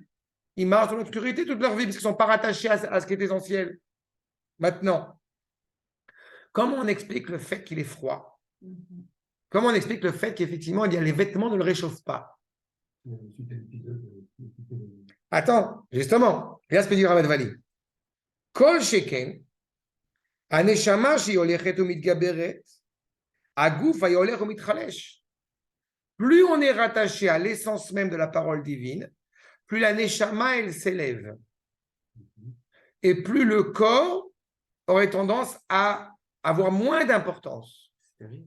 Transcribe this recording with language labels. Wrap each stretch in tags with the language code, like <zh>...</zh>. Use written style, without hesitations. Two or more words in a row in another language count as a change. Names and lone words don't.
<fr>Ils marchent dans l'obscurité toute leur vie, parce qu'ils ne sont pas rattachés à ce qui est essentiel. Maintenant, comment on explique le fait qu'il est froid? Comment on explique le fait qu'effectivement, les vêtements ne le réchauffent pas? Attends, justement, regarde ce que dit Ramat Vali.</fr> <he>כל שכן הנשמה שהולכת ומתגברת הגוף הולך ומתחלש.</he> <fr>Plus on est rattaché à l'essence même de la parole divine, plus la neshama, elle s'élève. et plus le corps aurait tendance à avoir moins d'importance. C'est terrible.</fr>